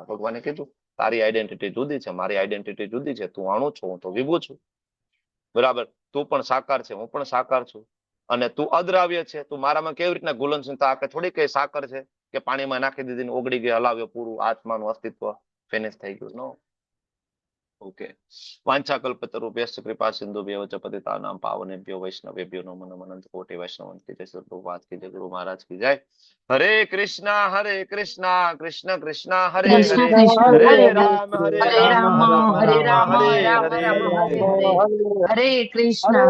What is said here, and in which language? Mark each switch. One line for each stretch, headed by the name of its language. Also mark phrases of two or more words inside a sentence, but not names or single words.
Gujarati: ભગવાને કીધું તારી આઈડેન્ટિટી જુદી છે, મારી આઈડેન્ટિટી જુદી છે. તું અણુ છો, હું તો વિભુ છું. બરાબર. તું પણ સાકાર છે, હું પણ સાકાર છું. અને તું અદ્રાવ્ય છે, તું મારામાં કેવી રીતના ગુલનશીલતા આપે, થોડી કઈ સાકર છે કે પાણીમાં નાખી દીધી ઓગળી ગઈ, હલાવ્યો, પૂરું આત્માનું અસ્તિત્વ ફિનિશ થઈ ગયું. નો. ओके।
Sanskrit: वाञ्छाकल्पतरुभ्यश्च कृपा सिन्धुभ्यः च पतितानां पावनेभ्यो वैष्णवेभ्यो नमो नमः।
Hindi: अनंत कोटि वैष्णव की जय। प्रभुपाद की जय। गुरु महाराज की जय।
Sanskrit: हरे कृष्णा कृष्ण कृष्णा हरे कृष्ण हरे, कृष्ण हरे हरे राम हरे राम राम हरे राम राम हरे राम हरे। राम हरे हरे हरे कृष्ण।